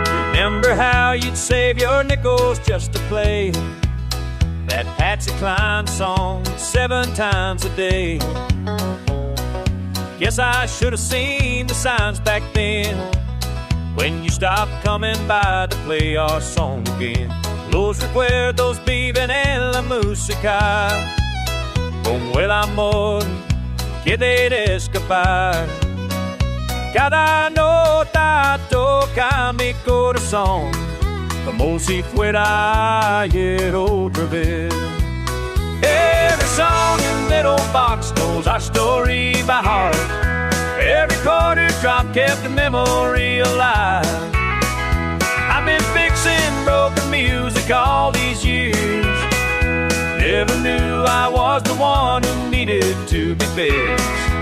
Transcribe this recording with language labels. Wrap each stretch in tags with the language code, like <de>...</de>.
<en>Remember how you'd save your nickels just to play that Patsy Cline song 7 times a day. Guess I should have seen the signs back then when you stopped coming by to play our song again.</en> <es>Los recuerdos viven en la música, como el amor que debe escapar. Cada nota toca mi corazón, como si fuera ayer otra vez.</es> <en>Every song in Little Box knows our story by heart. Every quarter drop kept the memory alive. I've been fixing broken music all these years. Never knew I was the one who needed to be fixed.</en>